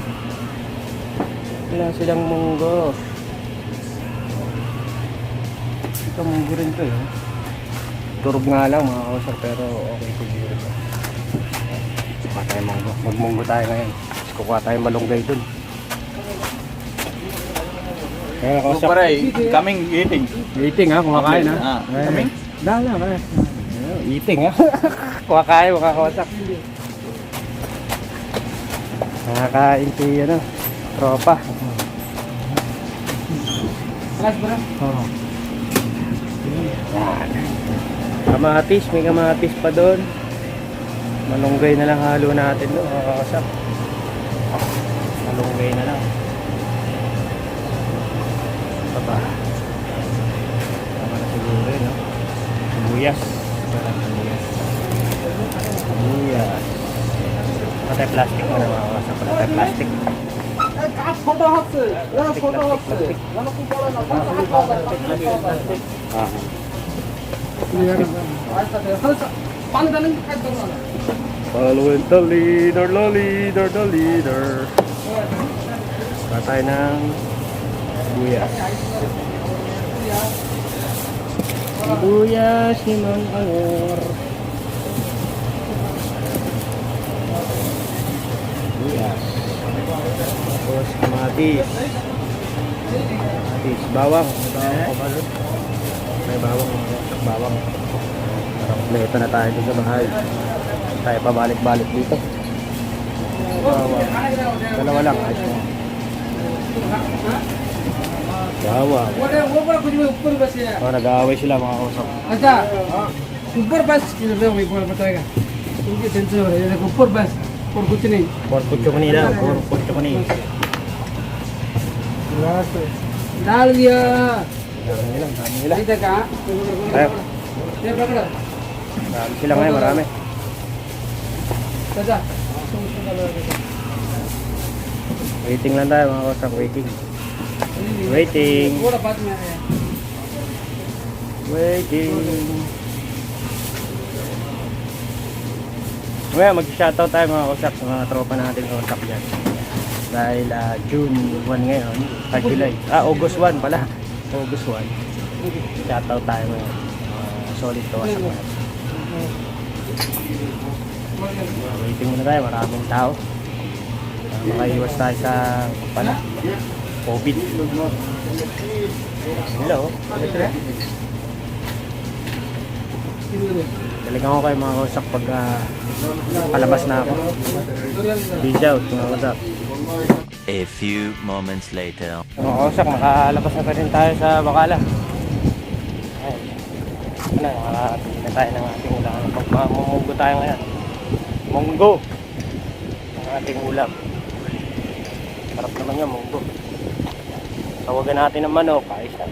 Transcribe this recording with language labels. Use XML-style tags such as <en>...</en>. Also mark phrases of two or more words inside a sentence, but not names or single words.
<tl>Wala silang munggo. Ito munggo rin to, eh. Turog nga lang, mga kawasak, pero okay siguro ito. Kuha tayo munggo. Magmunggo tayo ngayon. Tapos kukuha tayo malunggay dun. Kaya kawasak.</tl> <en>Coming eating.</en> <tl>Eating ha, kumakain ha. Ah, Ay,</tl> <en>coming?</en> <tl>Dala ka. Eating ha. Kumakain, makakawasak. Nakakain si ano, tropa. Alas ba? Oo. Yan. Kamatis, may kamatis pa doon. Malunggay na lang halo natin doon, makakawasak. Malunggay na lang. Pa. Tama na siguro yun, no? Sibuyas. Sibuyas. Patay plastic mo na makakasa. Patay plastic.</tl> <en>Following the leader.</en> <tl>Patay ng sibuyas. Sibuyas ni Mang Angor. Sibuyas. Tapos kamatis. Bawang. May bawang. Bawang. Parang kompleto na tayo dito sa bahay. Tayo pabalik-balik dito. Bawang. Dalawa lang. Ayos mo. Bawang.</tl> <hi>ऊपर बस है</hi> <tl>Oh, nag-aaway sila mga kausap.</tl> <hi>अच्छा ऊपर बस मैं बताएगा उनकी टेंशन हो रही है ऊपर बस और कुछ नहीं</hi> <tl>Por kucho kanila. Por kucho kanila.</tl> <hi>डाल दिया</hi> <tl>Dami nila.</tl> <hi>नहीं था कहाँ</hi> <tl>Tayo.</tl> <hi>ये पकड़ो</hi> <tl>Dami sila ngayon, marami.</tl> <hi>चाचा</hi> <tl>Waiting lang tayo mga kausap. Waiting.</tl> <hi>थोड़ा बाद में आया</hi> <tl>Waiting. Ngayon, mag-shoutout tayo mga kausap sa mga tropa natin kausap dyan. Dahil June 1 ngayon, July. August 1 pala. August 1. Shoutout tayo ngayon. Solid to wasak na. Waiting muna tayo, maraming tao. Makaiwas tayo sa pala. COVID. Hello. Talagang ako kayo mga kausap pag palabas na ako.</tl> <en>Peace out</en> <tl>mga kausap.</tl> <en>A few moments later.</en> <tl>Mga kausap, makalabas na pa rin tayo sa Bacala. Ay, nakakapili na tayo ng ating ulam. Pagmamunggo tayo ngayon. Munggo! Ang ating ulam. Sarap naman yan, munggo. Tawagan natin ng manok. Ayos na.</tl>